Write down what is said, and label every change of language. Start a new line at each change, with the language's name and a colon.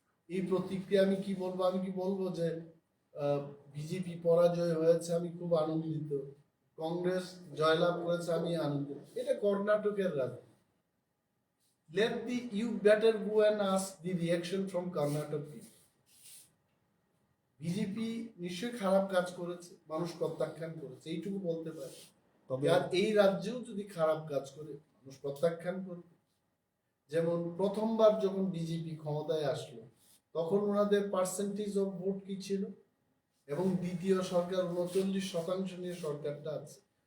Bangla: এই প্রতিক্রিয়া আমি কি বলবো যে বিজেপি পরাজয় হয়েছে আমি খুব আনন্দিত, কংগ্রেস জয়লাভ করেছে আমি আনন্দিত। এটা কর্ণাটকের রাজনীতি।
English: You better go and ask the reaction from Karnataka people.
Bangla: BJP নিশ্চয়ই খারাপ কাজ করেছে, মানুষ প্রত্যাখ্যান করেছে, এইটুকু বলতে পারে। তবে আর এই রাজ্যেও যদি খারাপ কাজ করে মানুষ প্রত্যাখ্যান করবে। যেমন প্রথমবার যখন বিজেপি ক্ষমতায় আসলো তখন ওনাদের পার্সেন্টেজ অফ ভোট কি ছিল, এবং দ্বিতীয় সরকার 39% নিয়ে সরকারটা আছে।